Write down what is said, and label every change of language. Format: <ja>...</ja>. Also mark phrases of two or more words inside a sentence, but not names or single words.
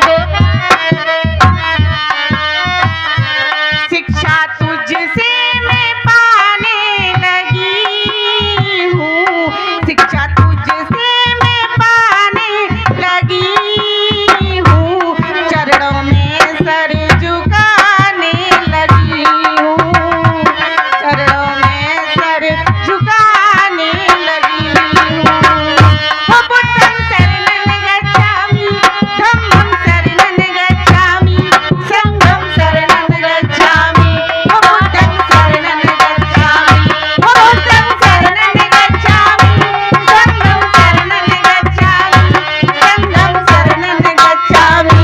<hi>शिक्षा तुझसे मैं पाने लगी हूँ, शिक्षा तुझसे मैं पाने लगी हूँ, चरणों में सर झुकाने लगी हूँ, चरणों में सर झुकाने लगी हूँ।</hi> <pi>हो बुद्धं शरणं गच्छामि, धम्मं शरणं गच्छामि, संघं शरणं गच्छामि। हो बुद्धं शरणं गच्छामि, हो बुद्धं शरणं गच्छामि, धम्मं शरणं गच्छामि, संघं शरणं गच्छामि।</pi>